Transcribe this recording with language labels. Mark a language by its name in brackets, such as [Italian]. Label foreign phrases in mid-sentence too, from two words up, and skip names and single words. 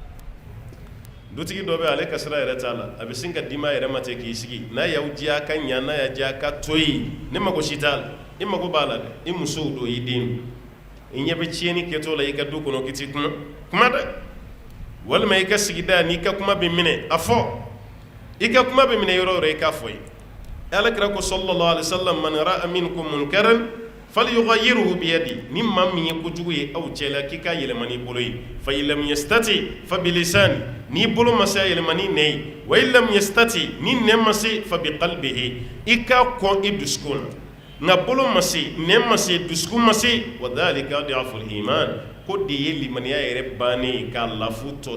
[Bambara] dutigi dɔ bɛ ale ka sira yɛrɛ t'a la a bɛ sin ka d'i ma yɛrɛ ma ten k'i sigi n'a y'aw diya a ka ɲa n'a y'a diya a ka to yen ne mago si t'a la i mago b'a la dɛ i musow don i den don i ɲɛ bɛ tiɲɛni kɛtɔ la i ka du kɔnɔ k'i ti kuma dɛ walima i ka sigida n'i ka kuma bɛ minɛ a fɔ i ka kuma bɛ minɛ yɔrɔ o yɔrɔ i k'a fɔ ye Alakira ko [Arabic] صلى الله عليه وسلم من رأى منكم منكرا فليغيره بيده [Bambara] ni maa min ye kojugu ye aw cɛla k'i k'a yɛlɛma n'i bolo ye [Arabic] فإن لم يستطع فبلسانه [Bambara] n'i bolo ma se a yɛlɛma ni nɛ ye [Arabic] وإن لم يستطع [Bambara] ni nɛ ma se [Arabic] فبقلبه [Bambara] i k'a kɔn i dusukun na nka bolo ma se nɛ ma se dusukun ma se [Arabic] وذلك أضعف الإيمان [Bambara] ko de ye limaniya yɛrɛ bannen ye k'a lafu tɔ